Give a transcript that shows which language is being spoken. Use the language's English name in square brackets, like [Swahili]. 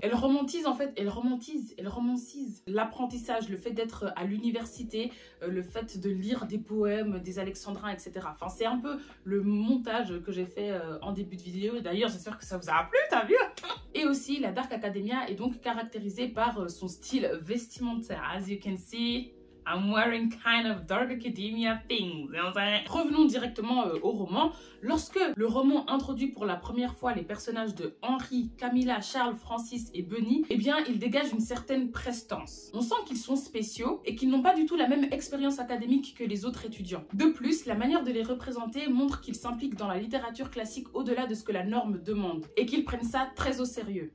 [French] Elle romantise en fait, elle romancise l'apprentissage, le fait d'être à l'université, le fait de lire des poèmes, des alexandrins, etc. Enfin, c'est un peu le montage que j'ai fait en début de vidéo. D'ailleurs, j'espère que ça vous a plu, t'as vu? Et aussi, la Dark Academia est donc caractérisée par son style vestimentaire. [English] As you can see, I'm wearing kind of Dark Academia things. You know what I'm saying? [French] Revenons directement au roman. Lorsque le roman introduit pour la première fois les personnages de Henri, Camilla, Charles, Francis et Bunny, eh bien, il dégage une certaine prestance. On sent qu'ils sont spéciaux et qu'ils n'ont pas du tout la même expérience académique que les autres étudiants. De plus, la manière de les représenter montre qu'ils s'impliquent dans la littérature classique au-delà de ce que la norme demande et qu'ils prennent ça très au sérieux.